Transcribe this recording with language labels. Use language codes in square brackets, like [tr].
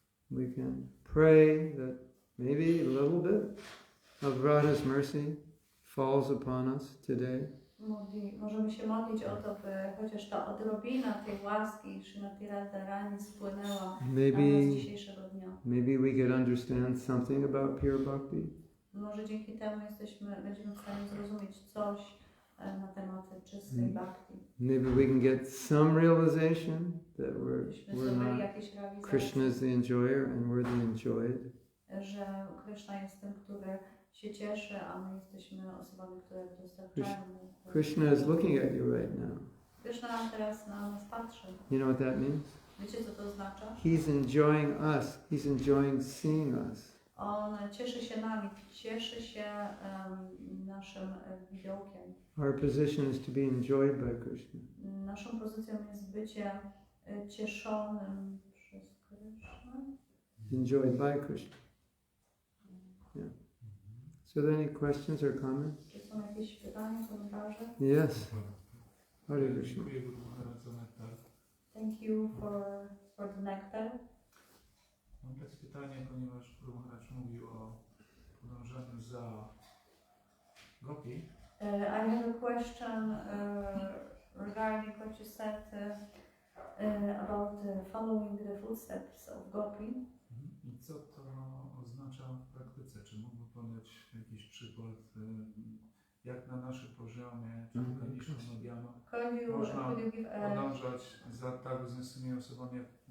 [en] We can pray that maybe a little bit of Radha's mercy falls upon us today. [pl] Możemy się modlić o to, by chociaż ta odrobina tej łaski Srimati Radharani spłynęła na nas dzisiejszego dnia. [en] Maybe we could understand something about pure bhakti. [pl] Może dzięki temu będziemy w stanie zrozumieć coś na temat czystej bhakti. [en] Maybe we can get some realization that we're not Krishna is the enjoyer and we're the enjoyed. [pl] Że Krishna jest tym, który się cieszy, a my jesteśmy osobami, które dostarczają. [en] Krishna is looking at you right now. [pl] Krishna teraz na nas patrzy. [en] You know what that means? [pl] Wiecie, co to oznacza? [en] He's enjoying us. He's enjoying seeing us. [pl] On cieszy się nami, cieszy się naszym widokiem. [en] Our position is to be enjoyed by Krishna. [pl] Naszą pozycją jest bycie cieszonym przez Krishna. [en] Enjoyed by Krishna. Yeah. So are there any questions or comments? [pl] Czy są jakieś pytania, komentarze? [en] Yes. Hare Krishna. [pl] Dziękuję Guru Maharaj za nektar. [en] Thank you for the nectar. [pl] Mam takie pytanie, ponieważ Guru Maharaj mówił o podążaniu za gopi. [en] I have a question regarding what you said about following the footsteps of Gopi. [pl] I co to oznacza w praktyce? Czy mógłby podać jakiś przykład, jak na naszym poziomie, czy najniższym medianą, można podążać za tak wzniosłymi osobami, jak